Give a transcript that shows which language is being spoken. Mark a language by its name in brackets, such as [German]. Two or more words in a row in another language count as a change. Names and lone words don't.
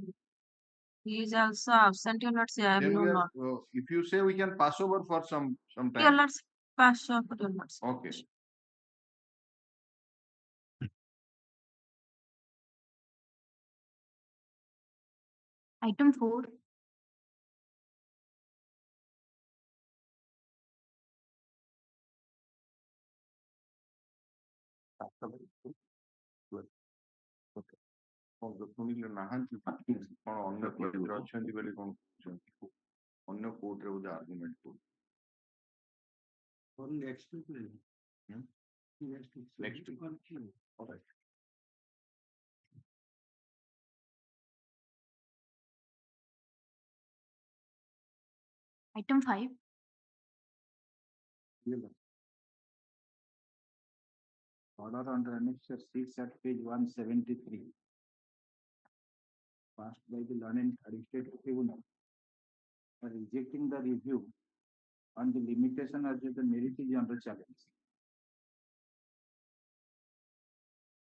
[English] He is also absent, your lordship. I have Then no we are, knowledge. if you say we can pass over for some Your time. lordship pass over, your lordship. Okay. Item 4. [Odia] ଶୁଣିଲେ ନାହାନ୍ତି କଣ ଅନ୍ୟ କୋର୍ଟରେ ଅଛନ୍ତି ବୋଲି କଣ କହୁଛନ୍ତି ଅନ୍ୟ କୋର୍ଟରେ ବୋଧେ ଆର୍ଗୁମେଣ୍ଟ କରୁଛନ୍ତି [English] Next week. Next week. All right. Item 5. Order under Annexure 6 at page 173, passed by the Learned Administrative Tribunal, rejecting the review on the limitation as if the merit is under challenge.